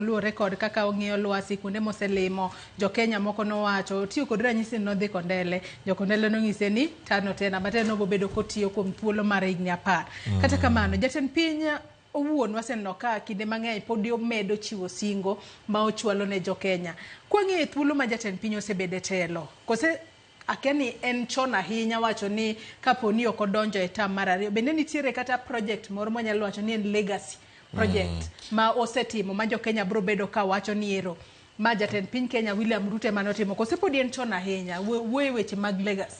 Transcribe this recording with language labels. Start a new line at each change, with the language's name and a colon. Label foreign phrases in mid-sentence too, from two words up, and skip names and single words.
Luo (Kenya and Tanzania): luore kod kaka ong'iyo lwasi kuonde moselimo jo-Kenya moko nowacho tiyo kod ranyisi nodhi Kondele jo-Kondele nong'ise ni tano tena bateno bobedo kotiyo kuom thuolo mar higni 10. Kata kamano jatend piny owuon waseneno ka kinde mang'eny pod omedo chiwo singo ma ochwalo ne jo-Kenya. Kwang'e thuolo ma jatend piny osebede telo kose akeni en chon ahinya wacho ni kapo ni ok odonjo e tam mar ariyo bende nitiere kata project moro manyalo wacho ni en
English: legacy project
Luo (Kenya and Tanzania): ma osetimo ma jo-Kenya bro bedo ka wacho ni ero ma jatend piny Kenya William Ruto manotimo kose pod en chon ahinya wuoyo weche mag legacy.